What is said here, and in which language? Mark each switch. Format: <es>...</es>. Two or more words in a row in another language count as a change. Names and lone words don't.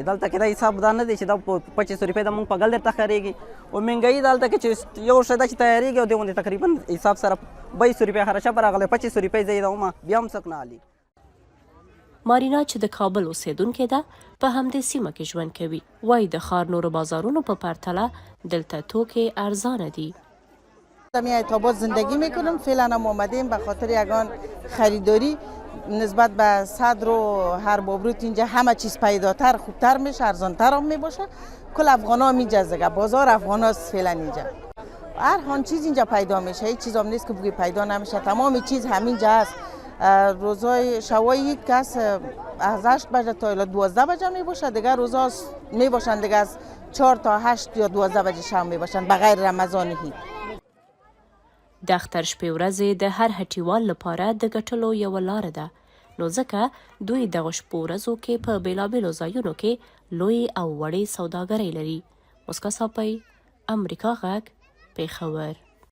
<ps>دلته کې دا حساب دا نه دی چې دا په 2500 روپۍ د مونږ په ګل درته ښکارېږي، او مهنګایي دلته کې چې یو شی ده چې تیارېږي او دې غوندې تقریبا حساب سره 2200 روپۍ خرچه به راغلی، 2500 روپۍ زه یې دومه بیا هم څوک نه هلي. مارینا چې د کابل اوسیدونکې ده، په همدې سیمه کې ژوند کوي. وایي د ښار نورو بازارونو په پرتله دلته توکې ارزانه دي.</ps> <fa>در حیات آباد زندگی میکنم، فعلا هم آمدیم به خاطر یگان خریداری نسبت به صدر و هر بابروت اینجا همه چیز پیداتر، خوبتر میشه، ارزانتر هم میباشه. کل افغان ها اینجا دیگه، بازار افغان هاست فعلا اینجا. هر هان چیز اینجا پیدا میشه، هیچ چیز هم نیست که بگی پیدا نمیشه، تمام چیز همینجا هست. روزای شوای یک کس از 8 بجه تا 12 بجه میباشه، دیگه روزا میباشن دیگه از 4 تا 8 یا 12 بجه شام میباشن بغیر رمضان هی.</fa> <ps>د اختر شپې ورځې د هر هټیوال لپاره د ګټلو یوه لاره ده، نو ځکه دوی دغه شپو ورځو کې په بېلابېلو ځایونو کې لوی او وړې سوداګرۍ لري. مسکا صاپۍ، امریکا غږ، پېښور.</ps>